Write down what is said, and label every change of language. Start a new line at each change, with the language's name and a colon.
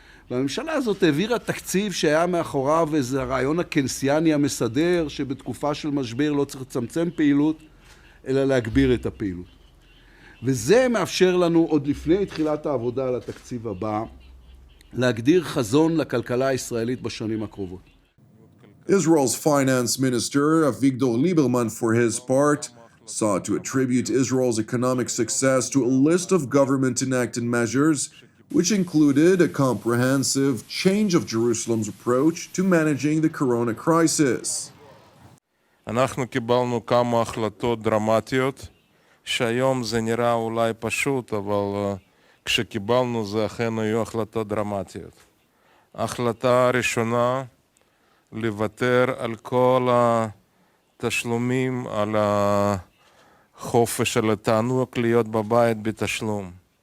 Hebrew: והממשלה הזאת העבירה תקציב שהיה מאחוריו איזה הרעיון הקנסיאני המסדר, שבתקופה של משבר לא צריך לצמצם פעילות, אלא להגביר את הפעילות. וזה מאפשר לנו עוד לפני תחילת העבודה על התקציב הבא, להגדיר חזון לכלכלה הישראלית בשנים הקרובות.
English: Israel's finance minister, Avigdor Lieberman, for his part, sought to attribute Israel's economic success to a list of government-enacted measures, which included a comprehensive change of Jerusalem's approach to managing the corona crisis.
Hebrew: אנחנו קיבלנו כמה החלטות דרמטיות, שהיום זה נראה אולי פשוט, אבל כשקיבלנו זה אכן היו החלטות דרמטיות. ההחלטה הראשונה, לוותר על כל התשלומים, על החופש, על התענוג להיות בבית בתשלום.